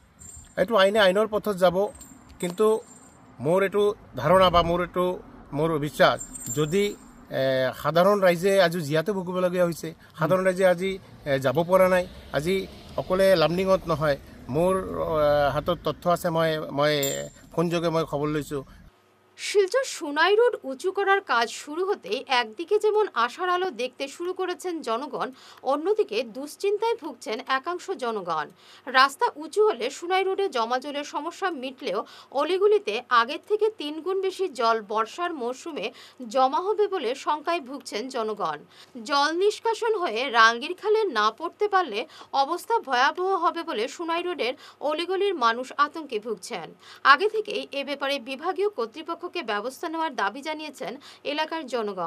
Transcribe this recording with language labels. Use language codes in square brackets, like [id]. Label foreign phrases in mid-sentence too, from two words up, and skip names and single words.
[as] এইটো আইনৰ পথত যাব কিন্তু মোৰ এইটো ধাৰণা বা মোৰ বিশ্বাস যদি সাধাৰণ ৰাইজে আজি জীয়াতে ভুগিবলগীয়া হৈছে সাধাৰণ ৰাইজে আজি যাব পৰা নাই আজি অকলে লামডিঙত নহয় মোৰ হাতত তথ্য আছে মই ফোনযোগে মই খবৰ লৈছোঁ [bn] শিলচর সোনাই রোড উঁচু করার কাজ শুরু হতেই একদিকে যেমন আশার আলো দেখতে শুরু করেছেন জনগণ অন্যদিকে দুশ্চিন্তায় ভুগছেন একাংশ জনগণ রাস্তা উঁচু হলে সোনাই রোডে জমা জলের সমস্যা মিটলেও অলিগুলিতে আগের থেকে 3 গুণ বেশি জল বর্ষার মৌসুমে জমা হবে বলে শঙ্কায় ভুগছেন জনগণ জল নিষ্কাশন হয়ে রাঙ্গির খালে না পড়তে পারলে অবস্থা ভয়াবহ হবে বলে সোনাই রোডের অলিগলির মানুষ আতঙ্কে ভুগছেন আগে থেকেই এ ব্যাপারে বিভাগীয় কর্তৃপক্ষ ব্যবস্থা নেওয়ার দাবি জানিয়েছেন এলাকার জনগণ